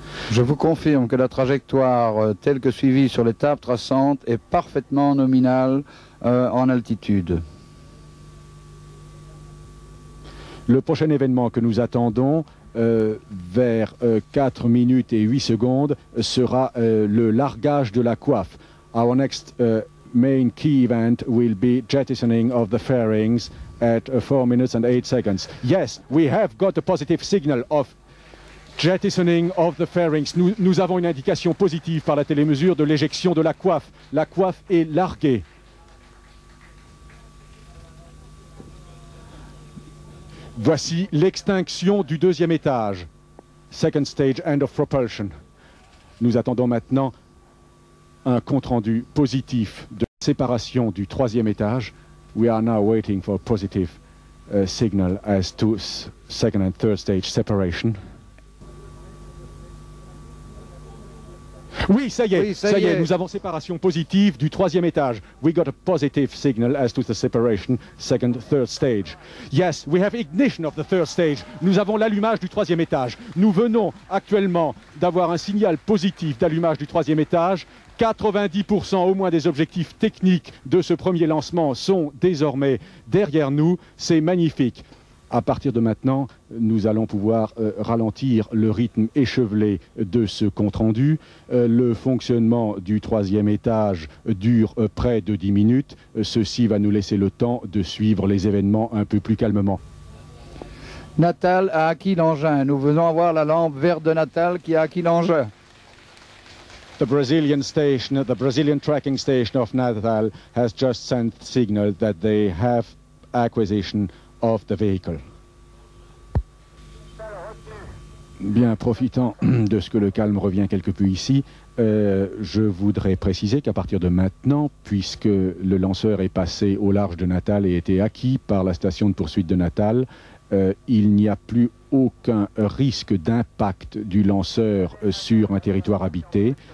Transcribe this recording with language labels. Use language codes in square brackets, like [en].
[fr] Je vous confirme que la trajectoire telle que suivie sur les tables traçantes est parfaitement nominale en altitude. Le prochain événement que nous attendons vers 4 minutes et 8 secondes sera le largage de la coiffe. [en] Our next main key event will be jettisoning of the fairings at 4 minutes and 8 seconds. Yes, we have got a positive signal of jettisoning of the fairings. [fr] Nous avons une indication positive par la télémesure de l'éjection de la coiffe. La coiffe est larguée. Voici l'extinction du 2e étage. [en] Second stage, end of propulsion. [fr] Nous attendons maintenant un compte-rendu positif de séparation du 3e étage. [en] We are now waiting for a positive signal as to second and third stage separation. [fr] Oui, ça y est, ça y est, nous avons séparation positive du 3e étage. [en] We got a positive signal as to the separation, second, third stage. Yes, we have ignition of the third stage. [fr] Nous avons l'allumage du 3e étage. Nous venons actuellement d'avoir un signal positif d'allumage du 3e étage. 90% au moins des objectifs techniques de ce premier lancement sont désormais derrière nous. C'est magnifique. À partir de maintenant, nous allons pouvoir ralentir le rythme échevelé de ce compte-rendu. Le fonctionnement du 3e étage dure près de 10 minutes. Ceci va nous laisser le temps de suivre les événements un peu plus calmement. Natal a acquis l'engin. Nous venons avoir la lampe verte de Natal qui a acquis l'engin. [en] The Brazilian station, the Brazilian tracking station of Natal has just sent signal that they have acquisition of the vehicle. [fr] Bien, profitant de ce que le calme revient quelque peu ici, je voudrais préciser qu'à partir de maintenant, puisque le lanceur est passé au large de Natal et été acquis par la station de poursuite de Natal, il n'y a plus aucun risque d'impact du lanceur sur un territoire habité.